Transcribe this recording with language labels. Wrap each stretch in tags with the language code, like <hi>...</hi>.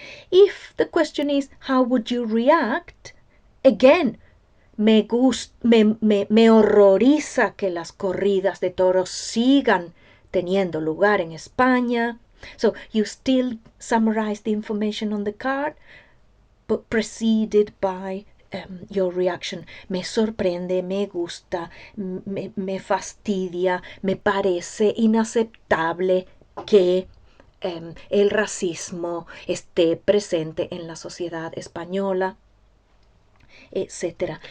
<en>If the question is, how would you react?</en> <es>Again, me horroriza que las corridas de toros sigan teniendo lugar en España.</es> <en>So you still summarize the information on the card, but preceded by your reaction.</en> <es>Me sorprende, me gusta, me fastidia, me parece inaceptable que el racismo esté presente en la sociedad española, etc.</es>